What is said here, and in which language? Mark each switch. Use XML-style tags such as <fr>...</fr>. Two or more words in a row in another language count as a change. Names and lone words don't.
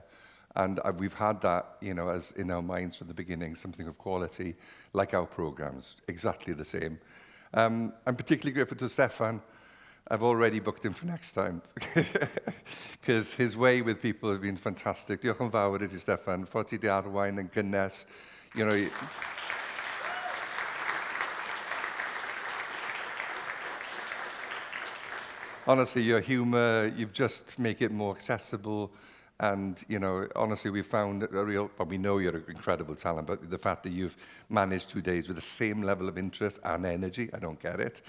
<en>And we've had that, you know, as in our minds from the beginning, something of quality, like our programs, exactly the same. I'm particularly grateful to Stefan. I've already booked him for next time, because his way with people has been fantastic.</en> <cy>Diolch yn fawr I ti, Stefan. Ffordd ti 'di arwain yn gynnes.</cy> <en>You know, honestly, your humor, you've just make it more accessible. And, you know, honestly, we found a real, well, we know you're an incredible talent, but the fact that you've managed 2 days with the same level of interest and energy, I don't get it.</en>